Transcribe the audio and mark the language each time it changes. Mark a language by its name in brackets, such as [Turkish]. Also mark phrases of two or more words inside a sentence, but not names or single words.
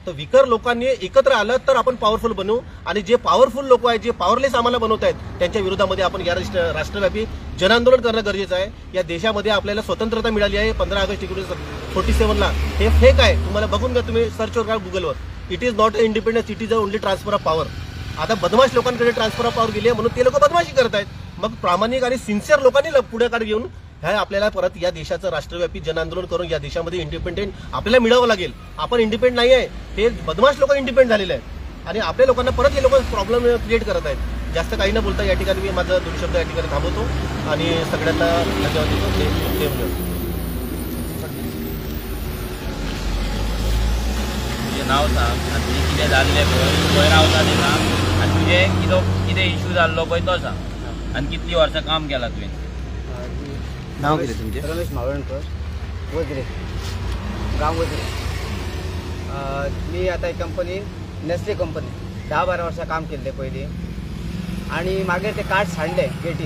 [Marathi] तर विकर लोकांनी एकत्र आलं तर आपण पॉवरफुल बनवू. आणि जे पॉवरफुल लोक आहेत, जे पॉवरलेस आम्हाला बनवत आहेत, त्यांच्या विरोधामध्ये आपण या राष्ट्रव्यापी जनआंदोलन करणं गरजेचं आहे. या देशामध्ये आपल्याला स्वतंत्रता मिळाली आहे 15 ऑगस्ट 1947ला. हे फेक आहे. तुम्हाला बघून घ्या, तुम्ही सर्च करा गुगलवर. [English] it is not a independence, it is a only transfer of power. [Marathi] आता बदमाश लोकांकडे [English] transfer of power [Marathi] गेली आहे म्हणून ते लोक बदमाशी करत आहेत. मग प्रामाणिक आणि सिन्सिअर लोकांनी पुढाकार घेऊन ह्या आपल्याला परत या देशाचं राष्ट्रव्यापी जनआंदोलन करून या देशामध्ये इंडिपेंडेंट आपल्याला मिळावं लागेल. आपण इंडिपेंडेंट नाही आहे, ते बदमाश लोक इंडिपेंडेंट झालेले आहेत आणि आपल्या लोकांना परत हे लोक [English] problem create [Marathi] करत आहेत. जास्त काही न बोलता या ठिकाणी मी माझा 2 शब्द या ठिकाणी थांबवतो आणि सगळ्यांना धन्यवाद देतो. [Konkani] तुझे नाव सांग आणि तुझे कितें जाल्लें खंय रावता तें सांग आनी तुजें कितें इश्यू जाल्लो पळय तो सांग आनी कितलीं वर्सां काम केलां तुवें. नाव कितें तुमचें? रमेश मावळणकर, वजरे, गांव वजरे. मी आता कंपनी नेस्ले कंपनी 10-12 वर्सां काम केल्लें पयलीं आणि मागीर ते कार्ड सांडले गेटीर.